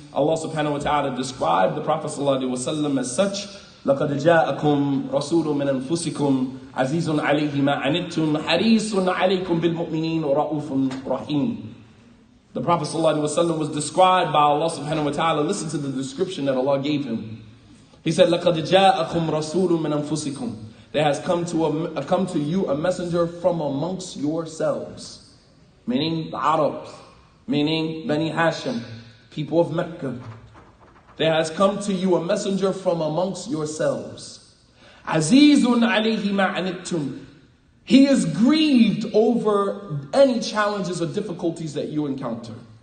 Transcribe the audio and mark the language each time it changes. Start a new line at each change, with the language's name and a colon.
English: Allah subhanahu wa ta'ala described the Prophet sallallahu alaihi wasallam as such.
Arabic: لَقَدْ جَاءَكُمْ رَسُولٌ مِّنْ أَنفُسِكُمْ عَزِيزٌ عَلَيْهِ مَا عَنِتُّمْ حَرِيصٌ عَلَيْكُمْ بِالْمُؤْمِنِينَ رَءُوفٌ رَحِيمٌ.
English: The Prophet ﷺ was described by Allah subhanahu wa ta'ala. Listen to the description that Allah gave him. He said,
Arabic: لَقَدْ جَاءَكُمْ رَسُولٌ مِّنْ أَنفُسِكُمْ.
English: There has come to you a messenger from amongst yourselves. Meaning the Arabs. Meaning Bani Hashim. People of Mecca. There has come to you a messenger from amongst yourselves.
Arabic: Azizun alayhi ma anittum.
English: He is grieved over any challenges or difficulties that you encounter.